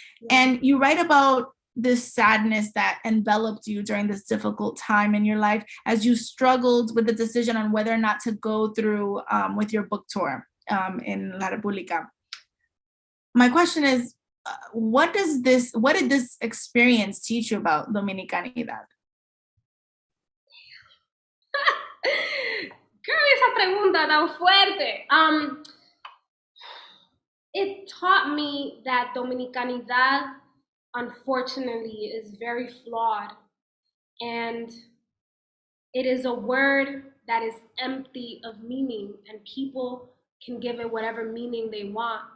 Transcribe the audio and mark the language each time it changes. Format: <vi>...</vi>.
<en>And you write about this sadness that enveloped you during this difficult time in your life as you struggled with the decision on whether or not to go through with your book tour in La República. My question is, what did this experience teach you about Dominicanidad?</en> <es>Girl, esa pregunta tan fuerte.</es> <en>It taught me that Dominicanidad, unfortunately, is very flawed. And it is a word that is empty of meaning, and people can give it whatever meaning they want.</en>